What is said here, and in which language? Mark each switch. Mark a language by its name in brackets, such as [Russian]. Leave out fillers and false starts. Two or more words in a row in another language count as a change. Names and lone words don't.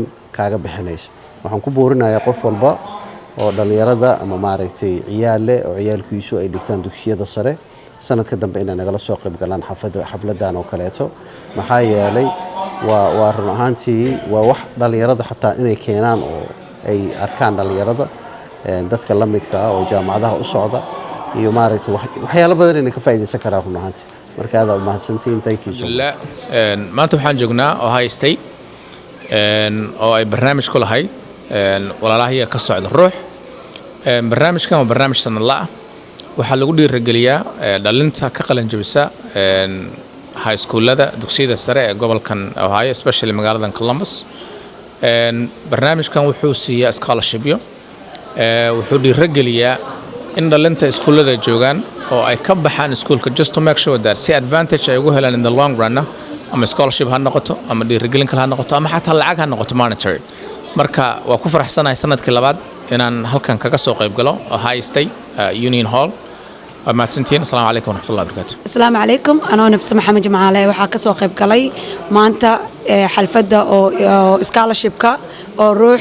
[Somali] kaaga bixinaysa waxaan ku boorinayaa qof walba oo dhalinyarada ama maaragtay ciyaal oo ciyaalkiisu ay dhigtaan dugsiyada sare sanadka dambe inay nagala soo qayb galaan xafladan oo kaleeto maxaa yeelay waa run ahaantii waa wax dhalinyarada xataa inay keenaan oo ay arkaan dhalinyarada dadka la midka ah oo jaamacadaha u socda iyo maaragtay waxyaalo badan inay ka faa'iideysan karaan run ahaantii marka aad u mahadsantiin [English] thank you so much [Somali] maanta waxaan joognaa Ohio State oo ay barnaamij ku lahayd walaalaha ka socda ruux barnaamijkan waa barnaamij sanadle ah waxaa lagu dhiirigeliyaa dhalinta ka qalin jabisa [English] high schoolada [Somali] dugsiyada sare ee gobolkan Ohio especially magaalada Columbus barnaamijkan wuxuu siiyaa scholarshipyo wuxuu dhiirigeliyaa in dhalinta iskuulada joogaan oo ay ka baxaan iskuulka [English] just to make sure that [Somali] si advantage ay ugu helaan [English] in the long run [Somali] ama scholarship ha noqoto ama dhiirigelin kale ha noqoto ama xataa lacag ha noqoto monetary marka waa ku faraxsanahay sanadkii labaad inaan halkan kaga soo qayb galo Ohio State Union Hall mahadsantiin [Arabic] السلام عليكم ورحمة الله وبركاته السلام عليكم [Somali] anoo nafsi maxamed jamaale waxaa ka soo qayb galay maanta xalfadda oo scholarshipka oo ruux